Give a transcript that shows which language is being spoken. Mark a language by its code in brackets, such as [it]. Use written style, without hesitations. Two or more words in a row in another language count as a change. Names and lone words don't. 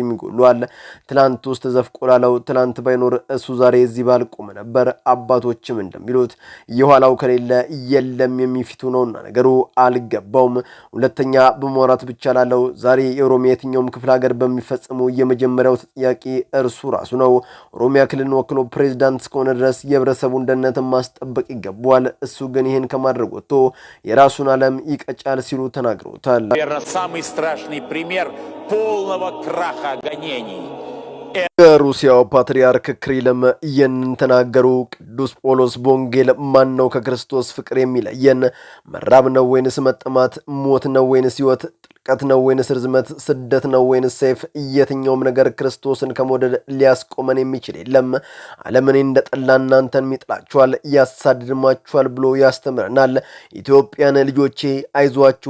[am] ይጎሏል። ትላንት ውስጥ ተዘፍቆ ላለው ትላንት ባይኖር እሱ ዛሬ እዚህ ባልቆመ ነበር። አባቶችም እንደሚሉት የኋላው ከሌለ የለም የሚፊቱ ነውና ነገሩ አልገባውም። ሁለተኛ በመውራት ብቻ ላለው ዛሬ የኦሮሚያ የትኛውም ክፍለ ሀገር በሚፈጸሙ የመጀመሪያው ተጠያቂ እርሱ ራሱ ነው። ኦሮሚያ ክልልን ወክሎ ፕሬዝዳንት እስከሆነ ድረስ የህብረተሰቡን ደህንነት ማስጠበቅ ይገባዋል። እሱ ግን ይህን ከማድረግ ወጥቶ የራሱን ዓለም ይቀጫል ሲሉ ተናግረውታል። [ru] Самый страшный пример полного краха гонений. [am] የሩሲያው ፓትርያርክ ክሪልም ይህንን ተናገሩ። ቅዱስ ጳውሎስ በወንጌል ማን ነው ከክርስቶስ ፍቅር የሚለየን? መራብ ነው ወይንስ መጠማት? ሞት ነው ወይንስ ህይወት? ጥልቀት ነው ወይንስ ርዝመት? ስደት ነው ወይንስ ሰይፍ? የትኛውም ነገር ክርስቶስን ከመውደድ ሊያስቆመን የሚችል የለም። ዓለምን እንደጠላ እናንተን ይጥላችኋል፣ ያሳድድማችኋል ብሎ ያስተምረናል። ኢትዮጵያን ልጆቼ አይዟችሁ፣